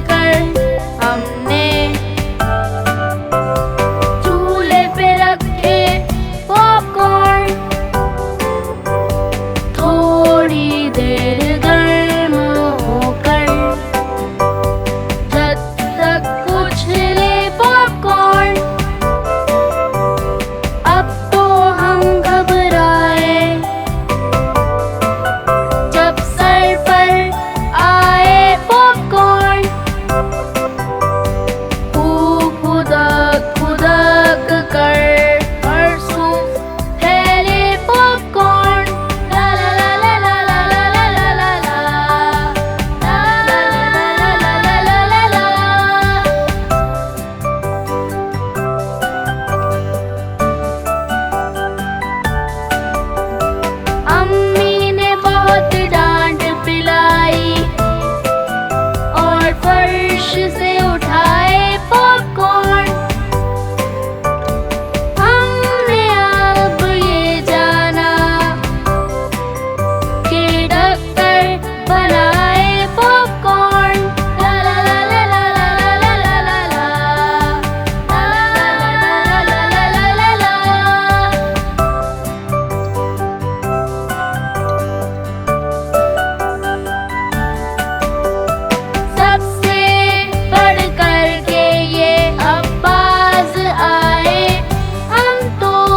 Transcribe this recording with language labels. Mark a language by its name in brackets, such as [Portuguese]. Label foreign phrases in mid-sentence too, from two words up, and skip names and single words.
[Hindi] कर हमने चूल्हे पे रखे पॉपकॉर्न, थोड़ी देर गर्म होकर जब तक उछले पॉपकॉर्न, अब तो हम घबराए जब सर पर आए पॉपकॉर्न। खुदक खुदक कर बरसों फैले पॉपकॉर्न, ला ला ला ला ला ला ला ला ला ला ला ला ला ला ला। अम्मी ने बहुत डांट पिलाई और फर्श से उठाए पॉपकॉर्न। हमने अब ये जाना कि डॉक्टर बनाए पॉपकॉर्न, ला ला ला ला ला ला ला ला ला ला ला ला ला ला। सबसे बढ़कर के ये अब्बास आए, हम तो